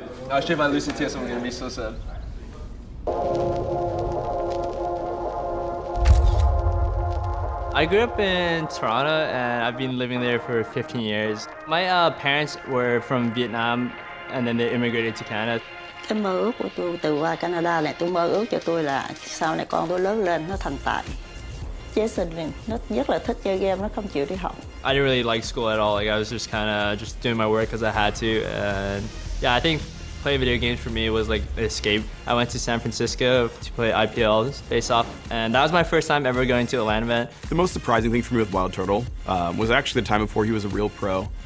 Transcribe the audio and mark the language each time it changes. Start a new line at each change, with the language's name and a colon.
English: Actually, if I lose to TSM, I'm gonna be so sad. I grew up in Toronto and I've been living there for 15 years. My parents were from Vietnam and then they immigrated to Canada.
Vietnamese: Cái mơ ước của tôi từ qua Canada này, tôi mơ ước cho tôi là sau này con tôi lớn lên nó thành tài. Jason nó rất là thích chơi game, nó không chịu đi học.
English: I didn't really like school at all. Like I was just kind of just doing my work because I had to. And yeah, I think playing video games for me was like an escape. I went to San Francisco to play IPLs face-off, and that was my first time ever going to a LAN event. The most surprising thing for me with WildTurtle was actually the time before he was a real pro.